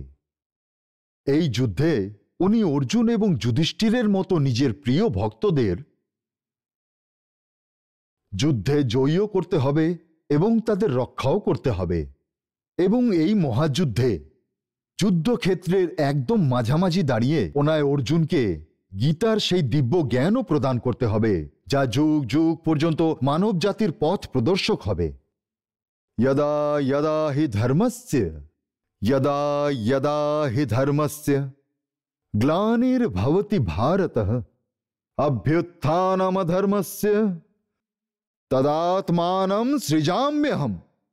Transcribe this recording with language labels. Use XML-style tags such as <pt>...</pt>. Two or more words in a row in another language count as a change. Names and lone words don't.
<bn>এই যুদ্ধে উনি অর্জুন এবং যুধিষ্ঠিরের মতো নিজের প্রিয় ভক্তদের যুদ্ধে জয়ীও করতে হবে এবং তাদের রক্ষাও করতে হবে। এবং এই মহাযুদ্ধে যুদ্ধক্ষেত্রের একদম মাঝামাঝি দাঁড়িয়ে ওনায় অর্জুনকে গীতার সেই দিব্য জ্ঞানও প্রদান করতে হবে যা যুগ যুগ পর্যন্ত মানব জাতির পথ প্রদর্শক হবে।</bn> <sa>यदा यदा हि धर्मस्य ग्लानिर्भवति भारतः अभ्युत्थानमधर्मस्य तदात्मानं सृजाम्यहम्।</sa>